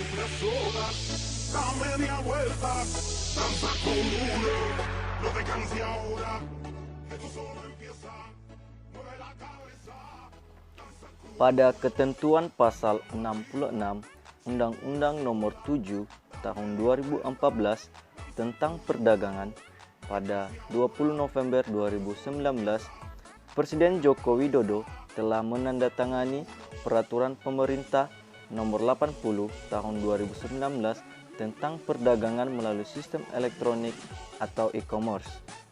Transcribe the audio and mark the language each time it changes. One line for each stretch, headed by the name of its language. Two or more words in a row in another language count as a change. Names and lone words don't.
Spanish: soga, dame media vuelta, danza conmigo, no te canses ahora, esto solo empieza, mueve la cabeza.
Indonesian: Pada ketentuan pasal 66 Undang-Undang Nomor 7 Tahun 2014 tentang perdagangan, pada 20 November 2019, Presiden Joko Widodo telah menandatangani Peraturan Pemerintah Nomor 80 Tahun 2019 tentang perdagangan melalui sistem elektronik atau e-commerce.